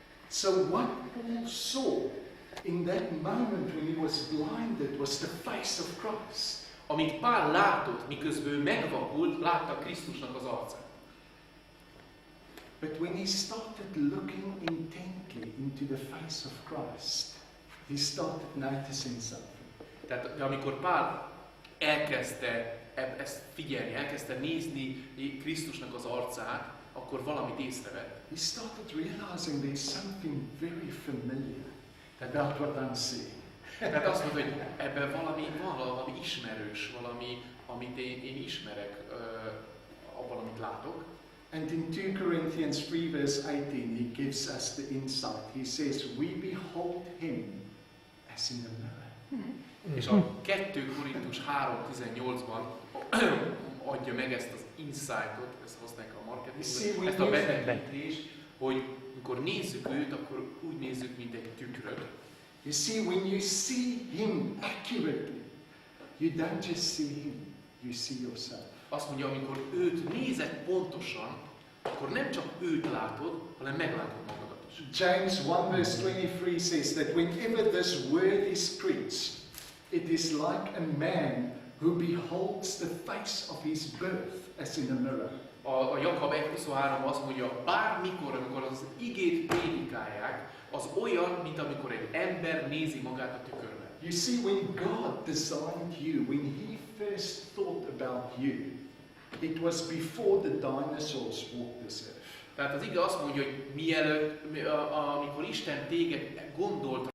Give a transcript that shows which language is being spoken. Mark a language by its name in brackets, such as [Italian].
[English] So what Paul saw in that moment when he was blinded was the face of Christ. [Hungarian] Amit Pál látott, miközben ő megvakult, látta Krisztusnak az arcát. [English] But when he started looking intently into the face of Christ, he started noticing something. [Hungarian] Tehát amikor Pál elkezdte ezt figyelni, elkezdte nézni Krisztusnak az arcát, akkor valamit észrevett. [English] He started realizing there's something very familiar about what I'm seeing. [Hungarian] Tehát azt mondta, hogy ebben valami ismerős, valami, amit én ismerek abban, amit látok. [English] And in 2 Corinthians 3 verse 18, he gives us the insight. He says, we behold him as in a mirror. [Hungarian] És a 2 Korintus 3:18-ban adja meg ezt az insightot, ezt hozták a marketingben, ezt a betekintést, hogy amikor nézzük őt, akkor úgy nézzük, mint egy tükröt. [English] You see, when you see him accurately, you don't just see him, you see yourself. [Hungarian] Azt mondja, amikor őt nézed pontosan, akkor nem csak őt látod, hanem meglátod magadat is. [English] James 1 verse 23 says that whenever this word is preached, it is like a man who beholds the face of his birth as in a mirror. [Hungarian] A Jakab 1:23 azt mondja, bármikor, amikor az igét prédikálják, az olyan, mint amikor egy ember nézi magát a tükörben. [English] You see, when God designed you, when he first thought about you, it was before the dinosaurs walked this earth. [Hungarian] Tehát az ige azt mondja, hogy mielőtt, amikor Isten téged gondolt